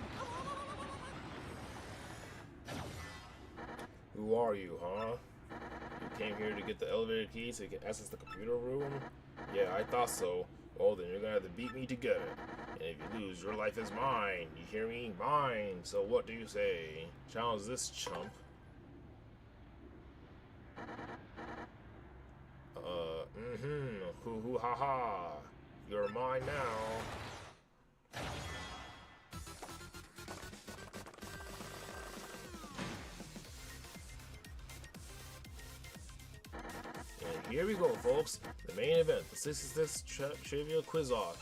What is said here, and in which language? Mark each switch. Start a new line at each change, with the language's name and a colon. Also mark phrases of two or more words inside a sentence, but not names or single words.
English: Who are you, huh? You came here to get the elevator key so you can access the computer room? Yeah, I thought so. Well, then you're gonna have to beat me to get it. And if you lose, your life is mine. You hear me? Mine. So what do you say? Challenge this chump. Hoo hoo ha ha. You're mine now. And here we go, folks. The main event, the 66 Trivia Quiz-Off.